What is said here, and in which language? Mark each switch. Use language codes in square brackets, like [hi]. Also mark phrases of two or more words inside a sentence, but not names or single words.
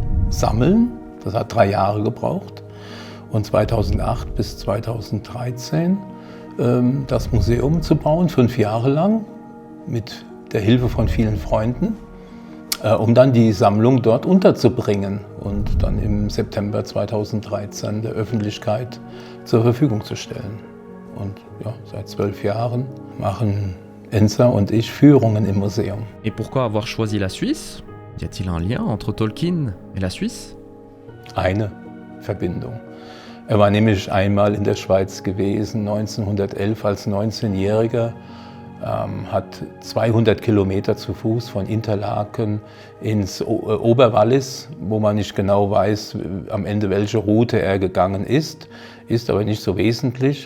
[de] Das hat 3 Jahre gebraucht. und 2008 bis 2013 das Museum zu bauen, 5 Jahre lang, mit der Hilfe von vielen Freunden, um dann die Sammlung dort unterzubringen und dann im September 2013 der Öffentlichkeit zur Verfügung zu stellen. Und ja, seit 12 Jahren machen Enza und ich Führungen im Museum. [fr] Et pourquoi avoir choisi la Suisse? Y a-t-il un lien entre Tolkien et la Suisse? [de] Eine Verbindung. Er war nämlich einmal in der Schweiz gewesen, 1911 als 19-Jähriger, hat 200 Kilometer zu Fuß von Interlaken ins Oberwallis, wo man nicht genau weiß, am Ende welche Route er gegangen ist aber nicht so wesentlich.